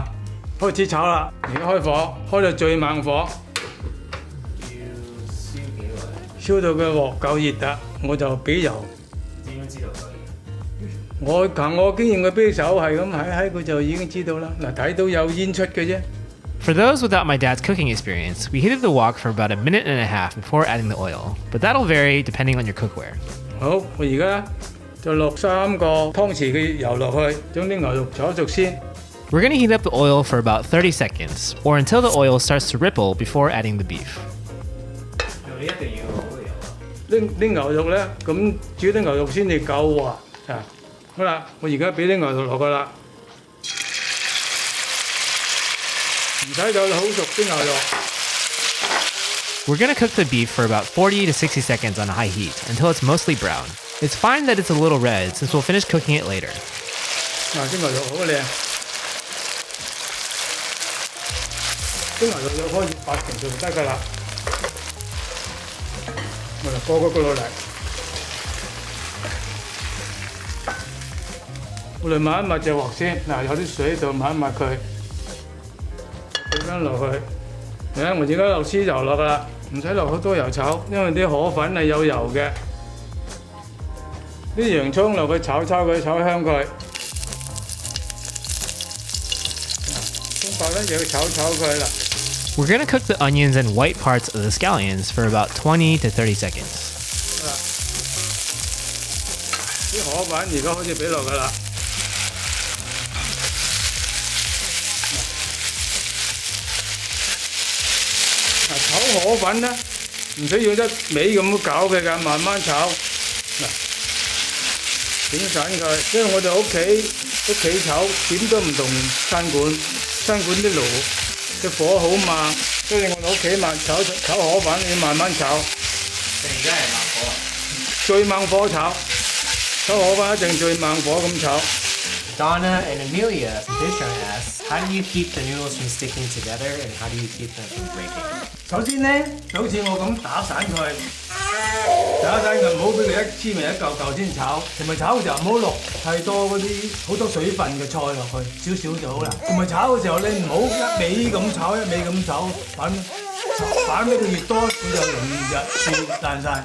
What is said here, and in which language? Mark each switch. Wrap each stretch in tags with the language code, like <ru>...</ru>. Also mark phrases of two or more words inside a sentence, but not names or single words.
<yue>開始炒啦，而家開火，開到最猛火，要燒幾耐？燒到佢鑊夠熱啦，我就俾油。點樣知道佢？憑我經驗嘅啤手係咁喺佢就已經知道啦。嗱，睇到有煙出嘅啫。</yue> <en>For those without my dad's cooking experience, we heated the wok for about a minute and a half before adding the oil, but that'll vary depending on your cookware.</en> <yue>好，我而家就落3個湯匙嘅油落去，將啲牛肉炒熟先。</yue> <en>We're going to heat up the oil for about 30 seconds, or until the oil starts to ripple before adding the beef.</en> <yue>你一定要好油啊！啲牛肉咧，咁煮啲牛肉先至夠滑啊！好啦，我而家俾啲牛肉落去啦，唔使就好熟啲牛肉。</yue> <en>We're going to cook the beef for about 40 to 60 seconds on high heat until it's mostly brown. It's fine that it's a little red since we'll finish cooking it later.</en> <yue>嗱，啲牛肉好靚，啲牛肉就可以8成就得㗎啦。我哋過嗰個落嚟，我哋抹一抹隻鑊先。嗱，有啲水喺度，抹一抹佢，俾翻落去。我而家落豉油落㗎啦，唔使落好多油炒，因為啲河粉係有油嘅。啲洋葱落去炒佢，炒香佢。葱白咧又要炒佢啦。</yue> <en>We're going to cook the onions and white parts of the scallions for about 20 to 30 seconds.</en> <yue>啲河粉而家開始俾落㗎啦。炒河粉咧，唔需要一味咁搞佢㗎，慢慢炒。嗱，整散佢，因為我哋屋企炒點都唔同餐館啲爐嘅火好慢，所以我哋屋企炒河粉要慢慢炒。突然間係猛火啊！最猛火炒河粉一定最猛火咁炒。</yue> <en>Donna and Amelia from Patreon asks, how do you keep the noodles from sticking together and how do you keep them from breaking?</en> <yue>首先咧，就好似我咁打散佢，唔好俾佢一黐埋一嚿嚿先炒。同埋炒嘅時候唔好落太多嗰啲好多水分嘅菜落去，少少就好啦。同埋炒嘅時候你唔好一味咁炒，反得佢越多，佢就容易爛晒。</yue>